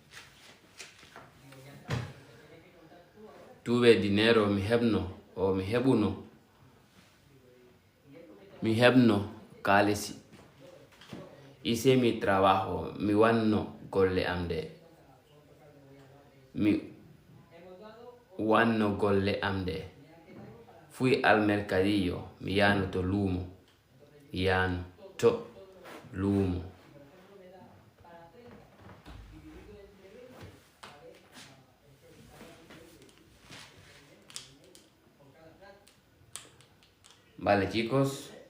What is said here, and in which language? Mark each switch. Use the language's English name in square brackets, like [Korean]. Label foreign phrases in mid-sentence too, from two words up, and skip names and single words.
[Spanish] tuve dinero [Fula] mi heɓno o mi heɓno kaalisi [Spanish] hice mi trabajo [Fula] mi wanno golle am nde mi wanno golle am nde [Spanish] Fui al mercadillo. [Fula] Miyano to lumo. Miyano to lumo. [Spanish] Vale, chicos.